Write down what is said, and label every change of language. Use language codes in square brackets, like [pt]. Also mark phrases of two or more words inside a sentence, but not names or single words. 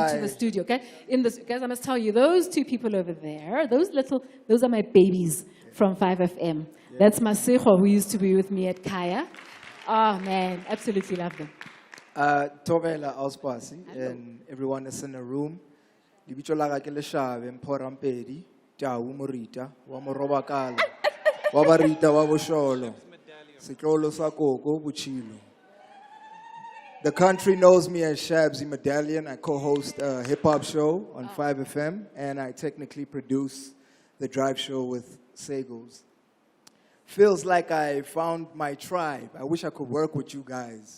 [en] into the studio, okay? Guys, I must tell you, those two people over there, those are my babies from 5 FM. Yeah. That's Masego, who used to be with me at Kaya. Oh, man, absolutely love them. Tovela Auspasi and everyone is in the room. [st] Libitso la ka ke Leshave Mphorampedi, Tau Morita, wa Morobakala, wa Barita wa Bosholo, Setlolo sa Koko Butchilo. [en] The country knows me as Shabzy Medallion. I co-host a hip-hop show on 5 FM, and I technically produce the drive show with Sagos. Feels like I found my tribe. I wish I could work with you guys.